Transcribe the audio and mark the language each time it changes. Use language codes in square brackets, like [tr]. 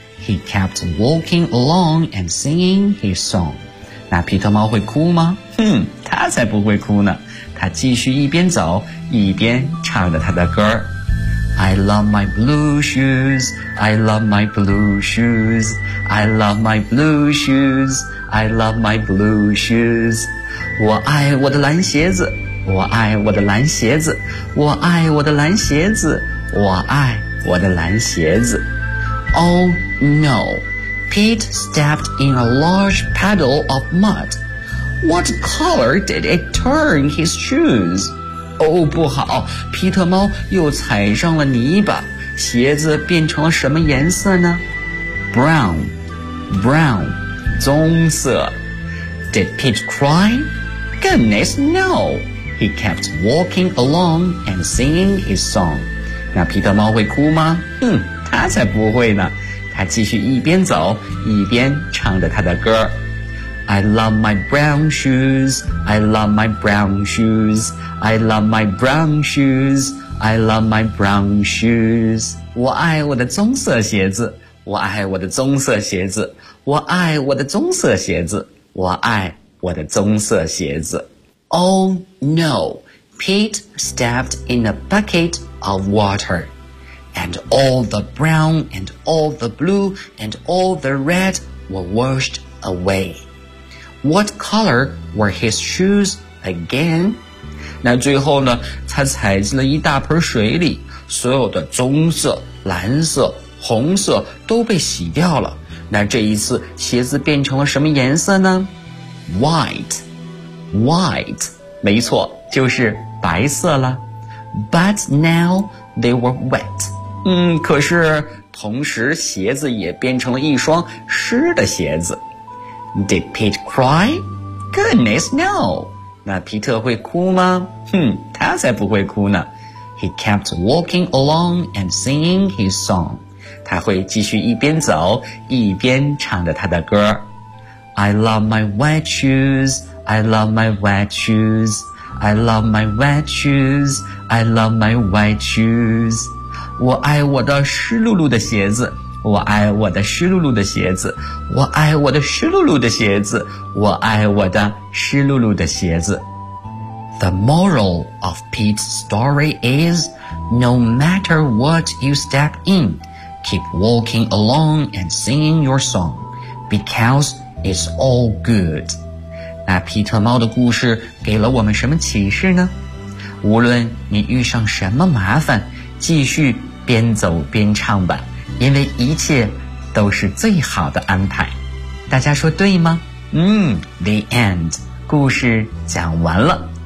[en] He kept walking along and singing his song. [zh] 那皮特猫会哭吗？哼，他才不会哭呢。他继续一边走，一边唱着他的歌。 [en] I love my blue shoes, I love my blue shoes, I love my blue shoes, I love my blue shoes. [zh] 我爱我的蓝鞋子，我爱我的蓝鞋子，我爱我的蓝鞋子。我爱我的蓝鞋子。 [en] Oh no! Pete stepped in a large puddle of mud. What color did it turn his shoes? [zh] Oh, 不好，皮特猫又踩上了泥巴，鞋子变成了什么颜色呢？ [en] Brown, brown, [zh] 棕色。 [en] Did Pete cry? Goodness no! He kept walking along and singing his song. [zh] 那皮特猫会哭吗？哼，他才不会呢。他继续一边走，一边唱着他的歌。 [en] I love my brown shoes, I love my brown shoes, I love my brown shoes, I love my brown shoes. [zh] 我爱我的棕色鞋子，我爱我的棕色鞋子，我爱我的棕色鞋子，我爱我的棕色鞋子。 [en] Oh no! Pete stepped in a bucket of water, and all the brown and all the blue and all the red were washed away. What color were his shoes again? [zh] 那最后呢，他踩进了一大盆水里，所有的棕色、蓝色、红色都被洗掉了。那这一次鞋子变成了什么颜色呢？ [en] White, white, [zh] 没错，就是白色了。 [en] But now they were wet. [zh] 可是同时鞋子也变成了一双湿的鞋子。 [en] Did Pete cry? Goodness no! [zh] 那皮特会哭吗？哼，他才不会哭呢。 [en] He kept walking along and singing his song. [zh] 他会继续一边走，一边唱着他的歌。 [en] I love my white shoes, I love my white shoes. I love my white shoes, I love my white shoes. [zh] 我爱我的湿漉漉的鞋子，我爱我的湿漉漉的鞋子，我爱我的湿漉漉的鞋子，我爱我的湿漉漉的鞋子。 [en] The moral of Pete's story is, no matter what you step in, keep walking along and singing your song, because it's all good. [zh] 那皮特猫的故事给了我们什么启示呢？无论你遇上什么麻烦，继续边走边唱吧，因为一切都是最好的安排。大家说对吗？ [en] The end. [zh] 故事讲完了。